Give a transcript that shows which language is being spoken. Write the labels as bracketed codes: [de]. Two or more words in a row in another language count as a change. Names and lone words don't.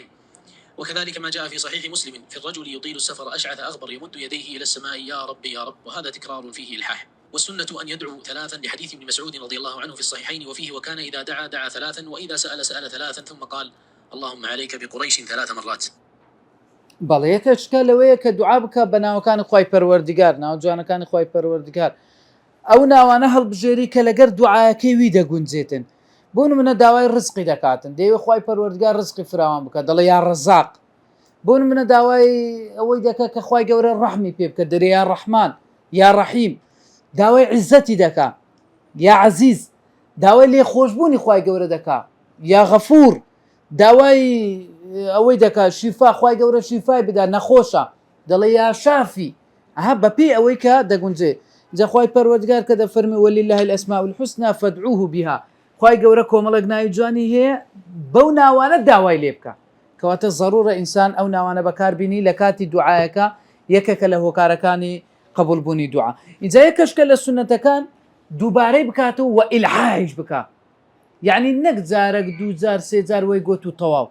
[ar] وكذلك ما جاء في صحيح مسلم في الرجل يطيل السفر أشعث أغبر يمد يديه إلى السماء يا رب يا رب، وهذا تكرار فيه إلحاح. والسنة أن يدعو ثلاثا لحديث ابن مسعود رضي الله عنه في الصحيحين وفيه وكان إذا دعا دعا ثلاثا، وإذا سأل سأل ثلاثا، ثم قال اللهم عليك بقريش 3 مرات. [ckb] بەڵێ یەکەشکە لەوەیە کە دوعا بکە بە ناوەکانی خوای پەروەردگار، ناوجوانەکانی خوای پەروەردگار، ئەو ناوانە هەڵبژێری کە لەگەر دوعاەکەی وی دەگونجێتن. بۆ نمونە داوای ڕزقی دەکاتن، دەیوێ خوای پەروەردگار ڕزقی فراوان بکە، دەڵێ یا ڕەزاق. بۆ نمونە داوای ئەوەی دەکە کە خوای گەورە ڕەحمی پێ بکە، دەرێ [ar] یا ڕەحمان یا ڕەحیم. [ckb] داوای عیزەتی دەکا یا عەزیز، داوای لێخۆشبوونی خوای گەورە دەکا یا غەفور، داوای ئەوەی دەکا شیفا، خوای گەورە شیفای بدا نەخۆشە، دەڵێ یا شافی. ئەها بەپێی ئەوەی کە دەگونجێ. جا خوای پەروەردگار کە دەفەرمێ [ar] ولله الأسماء الحسنى فادعوه بها، [ckb] خوای گەورە کۆمەڵێک ناوی جوانی هەیە، بەو ناوانە داوای لێ بکە، کەواتە ضرورە ئینسان ئەو ناوانە بەکاربینی لە کاتی دوعایەکە، یەکێکە لە هۆکارەکانی قبولبوونی دوعا. اینجا یەکەشکە لە سونەتەکان دووبارەی بکاتەوە و ئیلحاحش بکە، یعنی نەک جارێک 2 جار 3 جار وەی گوت و تەواو.